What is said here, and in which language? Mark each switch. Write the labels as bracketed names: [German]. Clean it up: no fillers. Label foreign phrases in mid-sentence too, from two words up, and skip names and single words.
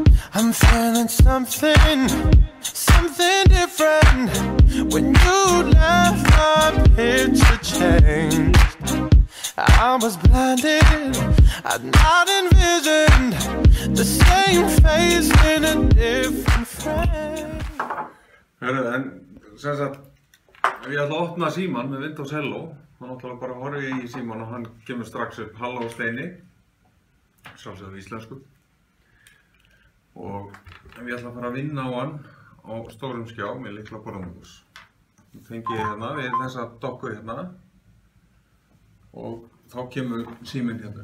[English] I'm feeling something different. When you left, my picture changed. I was blinded, I'd not envisioned the same face in a different frame. [Icelandic] Hörru, en sem sagt, ef ég ætla að opna símann með Windows Hello, þá náttúrulega bara horfi ég í símann og hann kemur strax upp Halló Steini, sjálfsögðu íslensku. Og ef ég ætla að fara að vinna á hann á stórum skjá með lyklaborðamús, þá fengi ég hérna við þessa dokku hérna og þá kemur síminn hérna.